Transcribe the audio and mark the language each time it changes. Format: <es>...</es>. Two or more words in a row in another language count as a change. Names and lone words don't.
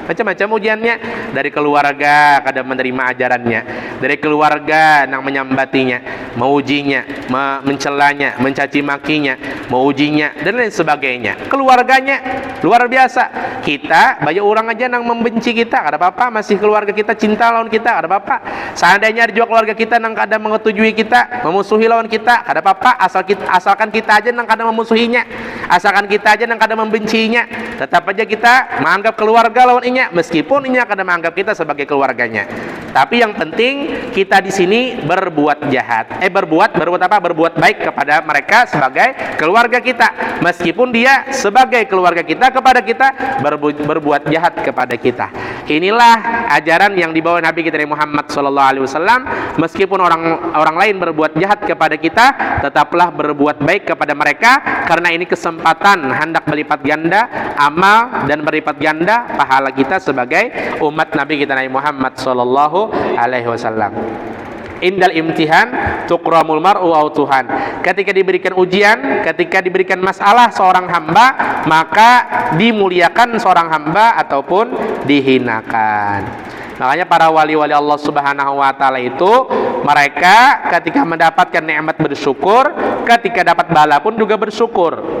<bjn>Macam-macam ujiannya, dari keluarga kada menerima ajarannya, dari keluarga yang menyambatinya, mengujinya, mencelanya, mencaci makinya, mengujinya dan lain sebagainya. Keluarganya luar biasa. Kita banyak orang aja yang membenci kita, kada apa-apa, masih keluarga kita cinta lawan kita, ada apa-apa. Seandainya ada juga keluarga kita nang kadang mengetujui kita, memusuhi lawan kita, ada apa-apa, asalkan kita aja nang kadang memusuhinya, asalkan kita aja nang kadang membencinya, tetap aja kita menganggap keluarga lawan inya, meskipun inya kadang menganggap kita sebagai keluarganya. Tapi yang penting kita di sini berbuat jahat, berbuat apa? Berbuat baik kepada mereka sebagai keluarga kita, meskipun dia sebagai keluarga kita kepada kita berbuat jahat kepada kita. Inilah ajaran yang dibawa Nabi kita Muhammad</bjn> <ar>صلى الله عليه وسلم.</ar> <bjn>Meskipun orang lain berbuat jahat kepada kita, tetaplah berbuat baik kepada mereka, karena ini kesempatan hendak berlipat ganda amal dan berlipat ganda pahala kita sebagai umat Nabi kita Muhammad</bjn> <ar>صلى الله عليه وسلم. عند الامتحان تكرم المرء أو تهان.</ar> <bjn>Ketika diberikan ujian, ketika diberikan masalah seorang hamba, maka dimuliakan seorang hamba ataupun dihinakan. Makanya para wali-wali Allah</bjn> <ar>سبحانه وتعالى</ar> <bjn>itu, mereka ketika mendapatkan nikmat bersyukur, ketika dapat bala pun juga bersyukur.</bjn>